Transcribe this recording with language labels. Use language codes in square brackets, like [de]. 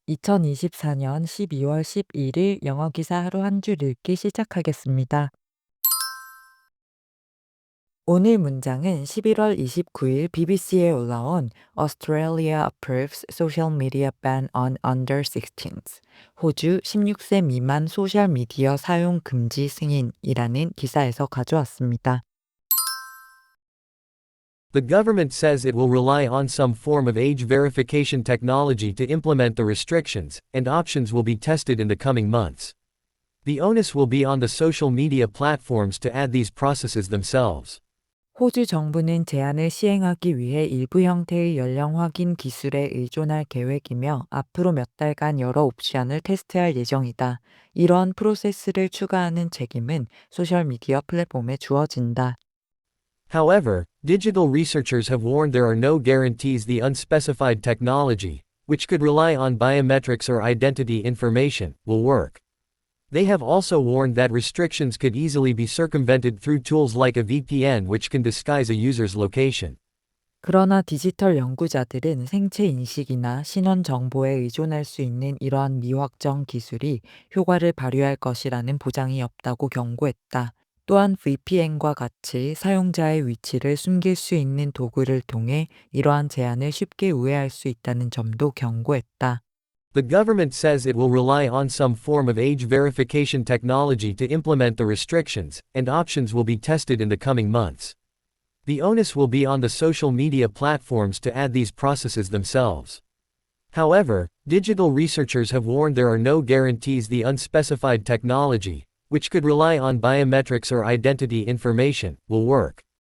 [ko] 2024년 12월 11일 영어 기사 하루 한 줄 읽기 시작하겠습니다. 오늘 문장은 11월 29일 BBC에 올라온 [en] Australia approves social media ban on under 16s. [ko] 호주 16세 미만 소셜 미디어 사용 금지 승인이라는 기사에서 가져왔습니다. [en] The government says it will rely on some form of age verification technology to implement the restrictions, and options will be tested in the coming months. The onus will be on the social media platforms to add these processes themselves. [ko] 호주 정부는 제한을 시행하기 위해 일부 형태의 연령 확인 기술에 의존할 계획이며 앞으로 몇 달간 여러 옵션을 테스트할 예정이다. 이러한 프로세스를 추가하는 책임은 소셜미디어 플랫폼에 주어진다. [en] However, digital researchers have warned there are no guarantees the unspecified technology, which could rely on biometrics or identity information, will work. They have also warned that restrictions could easily be circumvented through tools like a VPN, which can disguise a user's location. [ko] 그러나 디지털 연구자들은 생체 인식이나 신원 정보에 의존할 수 있는 이러한 미확정 기술이 효과를 발휘할 것이라는 보장이 없다고 경고했다. 또한 VPN과 같이 사용자의 위치를 숨길 수 있는 도구를 통해 이러한 제한을 쉽게 우회할 수 있다는 점도 경고했다. [en] The government says it will rely on some form of age verification technology to implement the restrictions, and options will be tested in the coming months. The onus will be on the social media platforms to add these processes themselves. However, digital researchers have warned there are no guarantees the unspecified technology, which could rely on biometrics or identity information, will work.